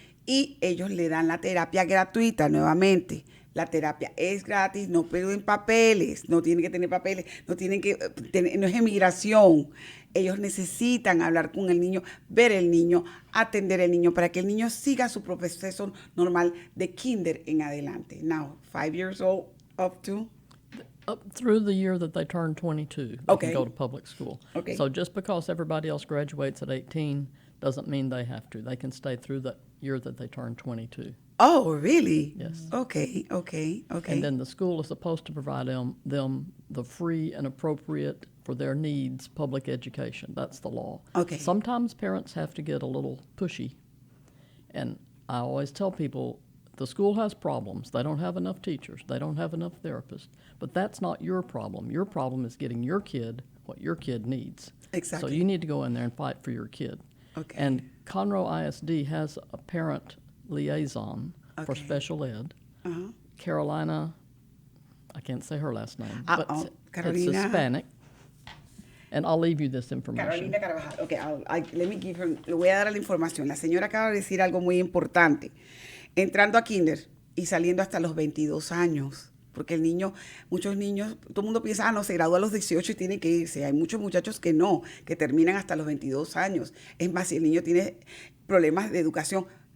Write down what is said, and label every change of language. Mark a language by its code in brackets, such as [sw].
[es] Y ellos le dan la terapia gratuita nuevamente. La terapia es gratis, no piden papeles, no tienen que tener papeles, no es emigración. Ellos necesitan hablar con el niño, ver el niño, atender al niño para que el niño siga su proceso normal de kinder en adelante. [en] Now, 5 years old up to... Up through the year that they turn 22, they Okay. can go to public school. Okay. So just because everybody else graduates at 18 doesn't mean they have to. They can stay through the year that they turn 22. Oh, really? Yes. Okay. And then the school is supposed to provide them the free and appropriate for their needs public education. That's the law. Okay. Sometimes parents have to get a little pushy. And I always tell people, the school has problems. They don't have enough teachers. They don't have enough therapists. But that's not your problem. Your problem is getting your kid what your kid needs. Exactly. So you need to go in there and fight for your kid. Okay. And Conroe ISD has a parent liaison for Okay. special ed. Carolina, I can't say her last name, but it's Carolina. Hispanic. And I'll leave you this information. Carolina Carvajal. Okay, let me give her, [es] le voy a dar la información. La señora acaba de decir algo muy importante. Entrando a kinder y saliendo hasta los 22 años. Porque el niño, muchos niños, todo el mundo piensa, no, se gradúa a los 18 y tiene que irse. Hay muchos muchachos que no, que terminan hasta los 22 años. Es más, si el niño tiene problemas de educación,